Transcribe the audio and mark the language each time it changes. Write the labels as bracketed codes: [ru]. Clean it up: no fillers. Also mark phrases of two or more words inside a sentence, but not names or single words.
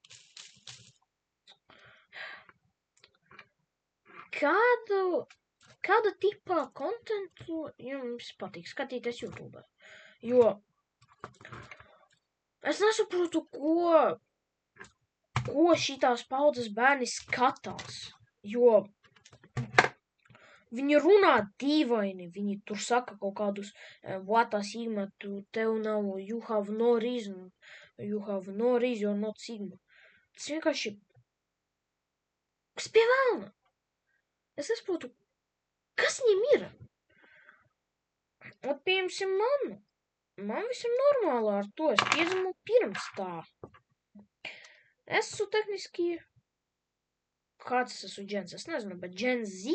[lv] Kāda tipa kontentu jums patīk skatīties YouTube? Jo es nesaprotu, ko šitās paudzes bērni skatās. Jo Viņi runā dīvaini, viņi tur saka kaut kādus [en] what a sigma, [lv] tev nav, [en] you have no reason, you're not sigma. [lv] Tas vienkārši, kas pie vēlna? Es nesaprotu, kas viņiem ir? Un piemēram man viss ir normāli ar to, es piedzimu pirms tā. Esmu tehniski, kāds es esmu Gens, es nezinu, bet Gen Z.